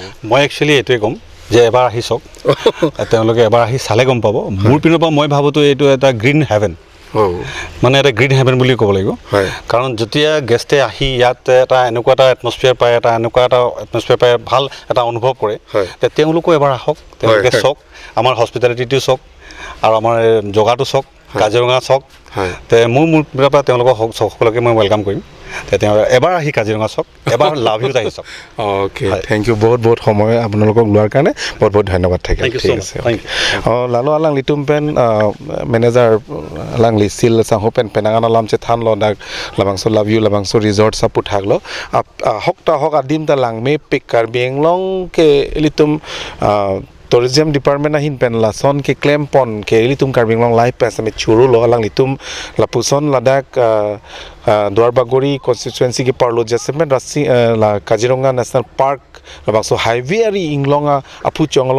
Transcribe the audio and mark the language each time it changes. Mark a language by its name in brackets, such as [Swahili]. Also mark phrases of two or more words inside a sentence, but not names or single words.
[Assamese] মই একচুৱেলি এইটোৱে ক'ম যে এবাৰ আহি চাওক তেওঁলোকে এবাৰ আহি চালে গম পাব মোৰ পিনৰ পৰা মই ভাবোঁতো এইটো এটা [English] green heaven [Assamese] মানে এটা [English] green heaven [Assamese] বুলি ক'ব লাগিব কাৰণ যেতিয়া গেষ্টে আহি ইয়াত এটা এনেকুৱা এটা এটমছফিয়াৰ পায় ভাল এটা অনুভৱ কৰে তেওঁলোকো এবাৰ আহক তেওঁলোকে চাওক আমাৰ হস্পিটেলিটিটো চাওক আৰু আমাৰ জগাটো চাওক কাজিৰঙা চাওক মোৰ পিনৰ পৰা তেওঁলোকক সকলোকে মই ৱেলকাম কৰিম তেওঁ এবাৰ আহি কাজিৰঙা চাওক এবাৰ লাভ ইউত আহি চাওক [English] okay thank you [Assamese] বহুত সময় আপোনালোকক লোৱাৰ কাৰণে বহুত ধন্যবাদ থাকিল ঠিক আছে [Karbi] lalu alang litum pen manager alang lisil sangho pen penangan alam che than lo dak labangso love you labangso resort sa puthaglo hok adim ta lang me pikkar benglong ke litum [English] tourism department [Karbi] ahin pen la son ke claim pon ke litum karbinglong live pen sa me churu lo alang litum la puson ladak Duarbagori constituency ke parlo jasement rasi la Kaziranga National Park labangso highway ari inglonga apu chonglong